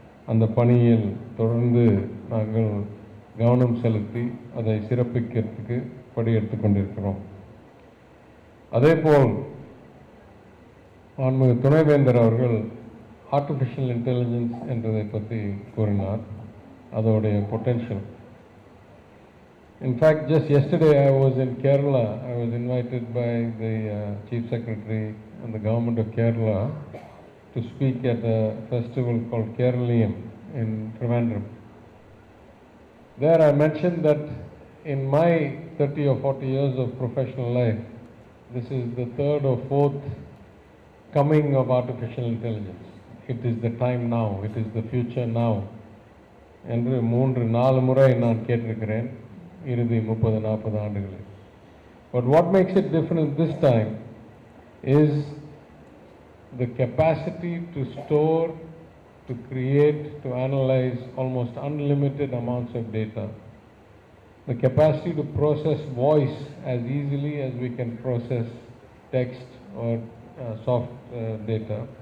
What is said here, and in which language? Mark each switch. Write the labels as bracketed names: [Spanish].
[Tamil] அந்த பணியில் தொடர்ந்து நாங்கள் கவனம் செலுத்தி அதை சிறப்பிக்கிறதுக்கு படியெடுத்து கொண்டிருக்கிறோம். அதேபோல் மாண்புமிகு துணைவேந்தர் அவர்கள் ஆர்டிஃபிஷியல் இன்டெலிஜென்ஸ் என்றதை பற்றி கூறினார், அதோடைய potential. [English] In fact, just yesterday I was in Kerala. I was invited by the Chief Secretary and the government of Kerala to speak at a festival called Keralium in Trivandrum. There I mentioned that in my 30 or 40 years of professional life, this is the 3rd or 4th coming of artificial intelligence. It is the time now, it is the future now. [Tamil] என்று 3-4 முறை நான் கேட்டிருக்கிறேன் இறுதி 30-40 ஆண்டுகளில். [English] But what makes it different this time is the capacity to store, to create, to analyze almost unlimited amounts of data. The capacity to process voice as easily as we can process text or soft data.